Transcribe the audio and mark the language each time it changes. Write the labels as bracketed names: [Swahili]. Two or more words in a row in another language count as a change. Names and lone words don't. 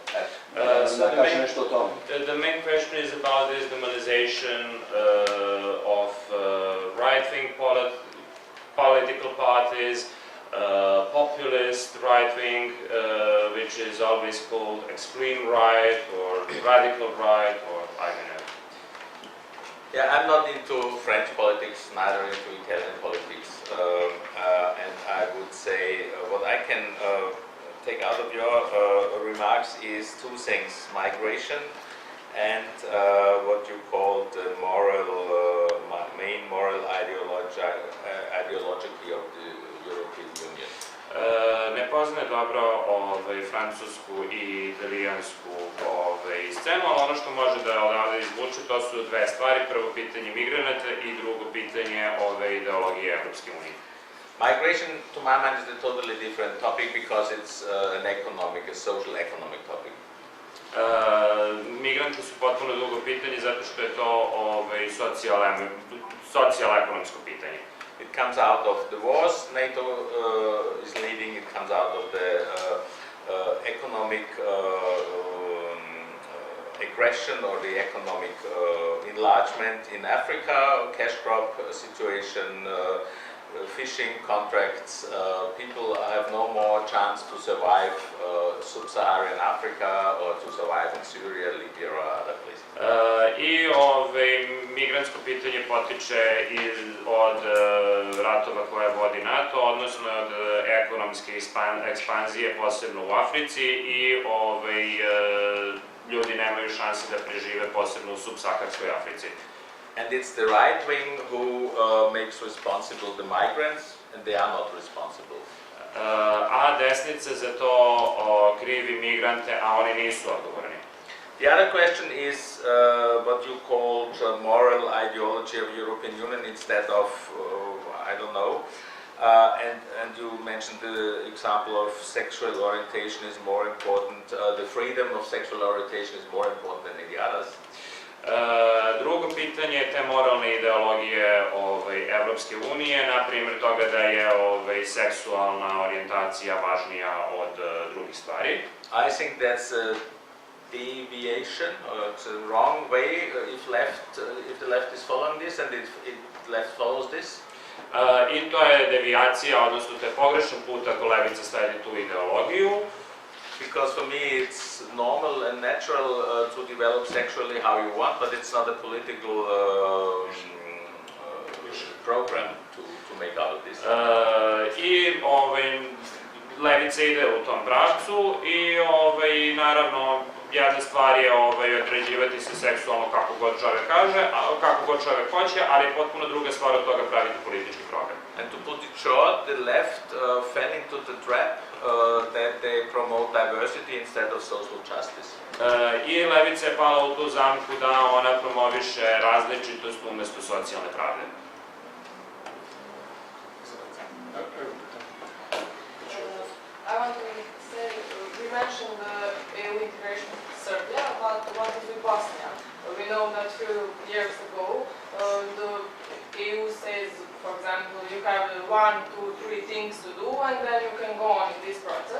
[Serbian] Da kažem nešto o tome. [English] The main question is about this demonization of right-wing political parties, populist right-wing, which is always called extreme right or radical right, or I don't know. Yeah, I'm not into French politics, neither into Italian politics, and I would say what I can take out of your remarks is two things: migration and what you call the main moral ideology of the European Union. [Serbian] Ne poznaje dobro francusku i italijansku scenu, ali ono što može da odavde izvuče, to su dve stvari. Prvo pitanje migranata i drugo pitanje ideologije Evropske unije. [English] Migration, to my mind, is a totally different topic because it's a social economic topic. [Serbian] Migranti su potpuno drugo pitanje zato što je to socijal-ekonomsko pitanje. [English] It comes out of the wars NATO is leading, it comes out of the economic aggression or the economic enlargement in Africa, cash crop situation, fishing contracts. People have no more chance to survive sub-Saharan Africa or to survive in Syria, Libya or other places. [Serbian] I migrantsko pitanje potiče od ratova koje vodi NATO, odnosno od ekonomske ekspanzije, posebno u Africi, i ljudi nemaju šanse da prežive, posebno u subsaharskoj Africi. [English] And it's the right wing who makes responsible the migrants, and they are not responsible. [Serbian] A desnica za to krivi migrante, a oni nisu odgovorni. [English] The other question is what you called moral ideology of European Union instead of, I don't know, and you mentioned the example of sexual orientation is more important, the freedom of sexual orientation is more important than any others. [Serbian] Drugo pitanje je te moralne ideologije Evropske unije, na primjer toga da je seksualna orijentacija važnija od drugih stvari. [English] I think that's a deviation, it's a wrong way if the left is following this and if left follows this. [Serbian] I to je devijacija, odnosno to je pogrešan put ako levica sledi tu ideologiju. [English] Because for me it's normal and natural to develop sexually how you want, but it's not a political program to make out of this. [Serbian] I levica ide u tom pravcu i naravno jedna stvar je određivati se seksualno kako god čovjek kaže, kako god čovjek hoće, ali je potpuno druga stvar od toga praviti politički program. [English] And to put it short, the left fell into the trap that they promote diversity instead of social justice. [Serbian] I levica je pala u tu zamku da ona promoviše različitost umjesto socijalne pravde. [English] I want to say, we mentioned the EU integration of Serbia, but what is with Bosnia? We know that a few years ago, the EU says, for example, you have 1, 2, 3 things to do and then you can go on in this process.